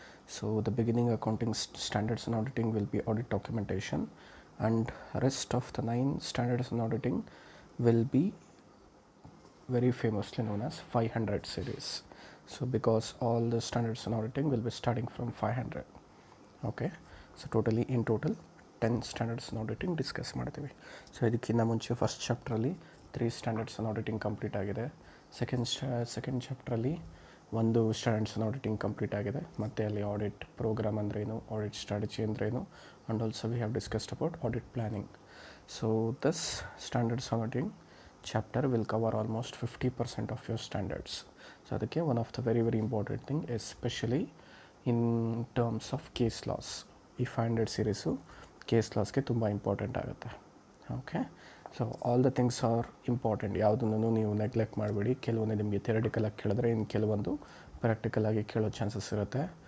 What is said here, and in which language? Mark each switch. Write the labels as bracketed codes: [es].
[en] So the beginning accounting standards on auditing will be audit documentation, and rest of the 9 standards on auditing will be very famously known as 500 series. So because all the standards in auditing will be starting from 500. Okay, so totally in total 10 standards in auditing discuss ಮಾಡ್ತೀವಿ. [kn] So ಇದಕ್ಕಿಂತ ಮುಂಚೆ first ಚಾಪ್ಟ್ರಲ್ಲಿ 3 standards ಇನ್ auditing complete ಆಗಿದೆ. Second ಚಾಪ್ಟ್ರಲ್ಲಿ ಒಂದು standards ಇನ್ auditing complete ಆಗಿದೆ, ಮತ್ತು ಅಲ್ಲಿ audit program ಅಂದ್ರೇನು, audit strategy ಅಂದ್ರೇನು, [en] And also we have discussed about audit planning. So this standards auditing chapter will cover almost 50% of your standards. So ಅದಕ್ಕೆ one of the very important thing, especially in terms of case laws, [kn] ಈ 500 series case ಲಾಸ್ಗೆ ತುಂಬ important ಆಗುತ್ತೆ. [en] okay, so all the things are important, [kn] ಯಾವುದನ್ನು ನೀವು neglect ಮಾಡಬೇಡಿ. ಕೆಲವೊಂದು ನಿಮಗೆ ಥಿಯರಿಟಿಕಲಾಗಿ ಕೇಳಿದ್ರೆ ಇನ್ನು ಕೆಲವೊಂದು ಪ್ರಾಕ್ಟಿಕಲಾಗಿ ಕೇಳೋ ಚಾನ್ಸಸ್ ಇರುತ್ತೆ.